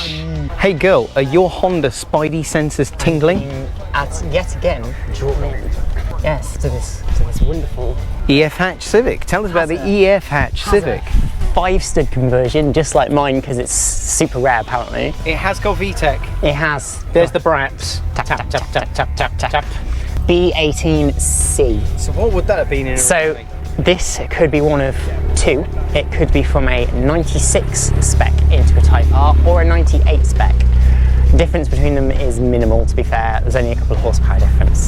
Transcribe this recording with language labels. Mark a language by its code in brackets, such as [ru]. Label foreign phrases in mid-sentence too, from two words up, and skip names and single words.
[en] Hey girl, are your Honda Spidey sensors tingling? Yet again, drawn in. Yes, to this wonderful EF hatch Civic. Tell us about the EF hatch Civic. 5-stud conversion, just like mine, because it's super rare apparently. It has got VTEC. It has. There's the braps. Tap, tap, tap, tap, tap, tap, tap. B18C. So what would that have been in? So this could be one of two. It could be from a 96 spec into a Type R or a 98 spec. The difference between them is minimal, to be fair. There's only a couple of horsepower difference.